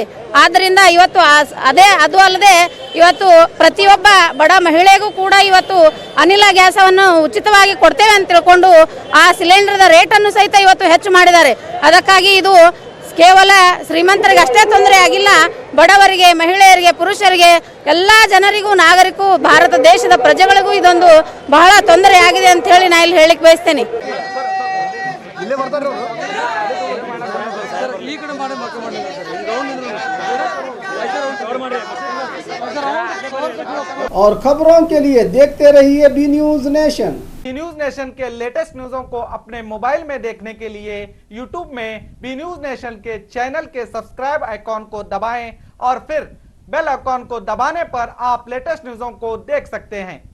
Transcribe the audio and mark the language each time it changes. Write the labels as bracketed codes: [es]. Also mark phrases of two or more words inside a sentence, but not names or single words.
[kn] ಆದ್ದರಿಂದ ಇವತ್ತು ಅದು ಅಲ್ಲದೆ ಇವತ್ತು ಪ್ರತಿಯೊಬ್ಬ ಬಡ ಮಹಿಳೆಗೂ ಕೂಡ ಇವತ್ತು ಅನಿಲ ಗ್ಯಾಸವನ್ನು ಉಚಿತವಾಗಿ ಕೊಡ್ತೇವೆ ಅಂತ ತಿಳ್ಕೊಂಡು ಆ ಸಿಲಿಂಡರ್ದ ರೇಟನ್ನು ಸಹಿತ ಇವತ್ತು ಹೆಚ್ಚು ಮಾಡಿದ್ದಾರೆ. ಅದಕ್ಕಾಗಿ ಇದು ಕೇವಲ ಶ್ರೀಮಂತರಿಗೆ ಅಷ್ಟೇ ತೊಂದರೆ ಆಗಿಲ್ಲ, ಬಡವರಿಗೆ, ಮಹಿಳೆಯರಿಗೆ, ಪುರುಷರಿಗೆ, ಎಲ್ಲ ಜನರಿಗೂ, ನಾಗರಿಕರು, ಭಾರತ ದೇಶದ ಪ್ರಜೆಗಳಿಗೂ ಇದೊಂದು ಬಹಳ ತೊಂದರೆ ಆಗಿದೆ ಅಂತ ಹೇಳಿ ನಾನು ಇಲ್ಲಿ ಹೇಳಲಿಕ್ಕೆ ಬಯಸ್ತೇನೆ. [hi] और खबरों के लिए देखते रहिए बी न्यूज नेशन। बी न्यूज नेशन के लेटेस्ट न्यूज़ों को अपने मोबाइल में देखने के लिए यूट्यूब में बी न्यूज नेशन के चैनल के [en] subscribe icon [hi] को दबाएं और फिर [en] bell icon [hi] को दबाने पर आप लेटेस्ट न्यूज़ों को देख सकते हैं।